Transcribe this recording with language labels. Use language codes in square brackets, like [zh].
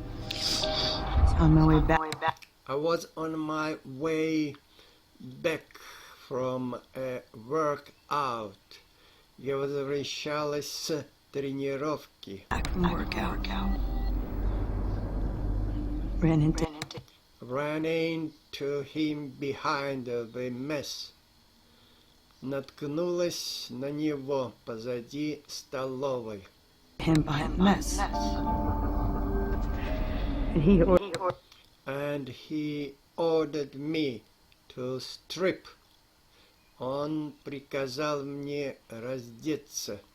[en] I was on my way back from a workout. [ru] Я возвращалась с тренировки. [en] Ran into him behind the mess. [ru] Наткнулась на него позади столовой. [en] Him behind the mess. And he ordered me to strip. [ru] Он приказал мне раздеться.